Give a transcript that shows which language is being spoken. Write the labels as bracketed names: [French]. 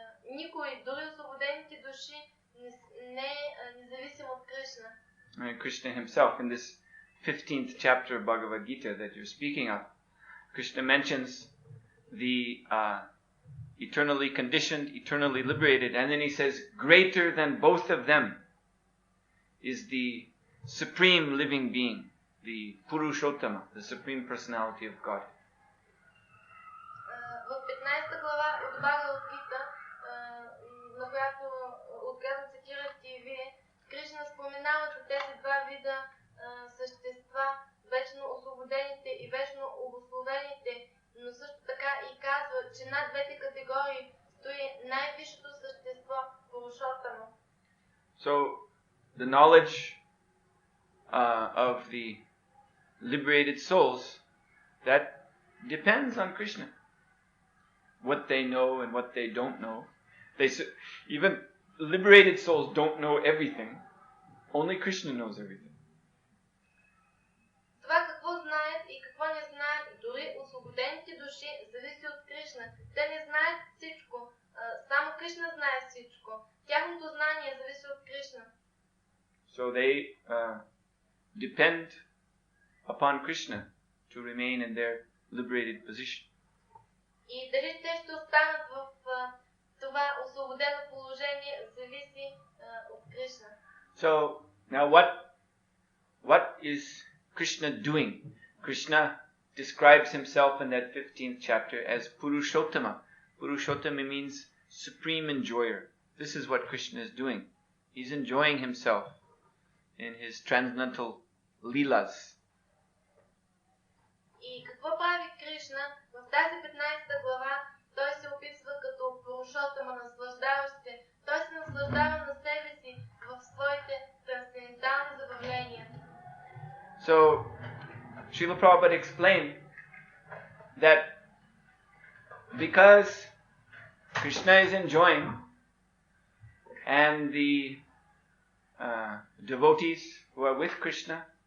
[Bulgarian] Никой, дори освободените души, не е независим от Кришна. [English] Krishna himself, in this 15th chapter of Bhagavad Gita that you're speaking of, Krishna mentions the eternally conditioned, eternally liberated, and then he says, greater than both of them is the supreme living being, the Purushottama, the supreme personality of God. [Bulgarian] В 15 глава от Бхагават Гита, на която откъдето цитирате и вие, Кришна споменава за тези два вида същества, вечно освободените и вечно обусловените, но също така и казва, че над двете категории стои най-висшето същество, Пурушотама. [English] So, the knowledge of the liberated souls, that depends on Krishna. What they know and what they don't know. Even liberated souls don't know everything. Only Krishna knows everything. [Bulgarian] Това какво знаят и какво не знаят, дори освободените души, зависи от Кришна. Те не знаят всичко. Само Кришна знае всичко. Тяхното знание зависи от Кришна. [English] So they depend upon Krishna to remain in their liberated position. [Bulgarian] И дали те ще останат в това освободено положение, зависи от Кришна. [English] So now what is Krishna doing? Krishna describes himself in that 15th chapter as Purushottama. Purushottama means supreme enjoyer. This is what Krishna is doing. He's enjoying himself in his transcendental leelas. [Bulgarian] И какво прави Кришна? В тази 15 глава той се описва като Пурушотама, наслаждаващ се. Той се наслаждава на себе си в своите трансцендентални забавления. [English] So, Srila Prabhupada explained that because Krishna is enjoying and the devotees who are with Krishna